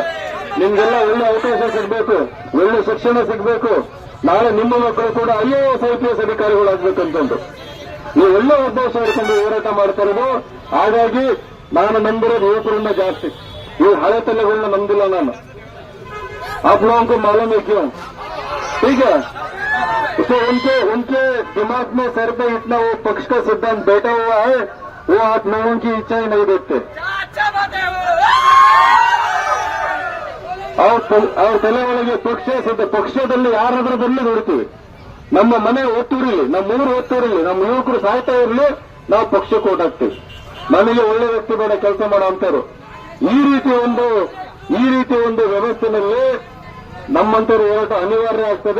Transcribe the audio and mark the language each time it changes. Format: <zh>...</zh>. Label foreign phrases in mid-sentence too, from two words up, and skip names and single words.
<kn>ನಿಮ್ಗೆಲ್ಲ ಒಳ್ಳೆ ಅವಕಾಶ ಸಿಗಬೇಕು, ಒಳ್ಳೆ ಶಿಕ್ಷಣ ಸಿಗಬೇಕು. ನಾಳೆ ನಿಮ್ಮ ಮಕ್ಕಳು ಕೂಡ IAS IPS ಅಧಿಕಾರಿಗಳಾಗಬೇಕಂತಂದು ನೀವು ಒಳ್ಳೆ ಉದ್ದೇಶ ಇಟ್ಕೊಂಡು ಹೋರಾಟ ಮಾಡ್ತಿರೋದು. ಹಾಗಾಗಿ ನಾನು ನಂಬಿರೋದು ಯುವಕರನ್ನ ಜಾಸ್ತಿ. ಈ ಹಳೆ ತಲೆಗಳನ್ನ ನಂಬಿಲ್ಲ ನಾನು.</kn> <hi>आप लोगों को मालूम है क्यों? ठीक है, तो उनके दिमाग में सर पे इतना वो पक्ष का सिद्धांत बैठा हुआ है, वो आप लोगों की इच्छा ही नहीं देखते.</hi> <kn>ಅವ್ರ ತಲೆ ಒಳಗೆ ಪಕ್ಷದಲ್ಲಿ ಯಾರಾದ್ರೂ ಬರಲಿ ನೋಡ್ತೀವಿ. ನಮ್ಮ ಮನೆ ಒತ್ತೂರಿಲಿ, ನಮ್ಮ ಊರು ಒತ್ತೂರಿಲಿ, ನಮ್ಮ ಯುವಕರು ಸಾಯ್ತಾ ಇರಲಿ, ನಾವು ಪಕ್ಷಕ್ಕೆ ಓಟ್ ಹಾಕ್ತೀವಿ. ನಮಗೆ ಒಳ್ಳೆ ವ್ಯಕ್ತಿ ಬೇಡ ಕೆಲಸ ಮಾಡೋ ಅಂತವ್ರು. ಈ ರೀತಿ ಒಂದು ವ್ಯವಸ್ಥೆನಲ್ಲಿ ನಮ್ಮಂತವ್ರು ಹೋರಾಟ ಅನಿವಾರ್ಯ ಆಗ್ತದೆ.</kn>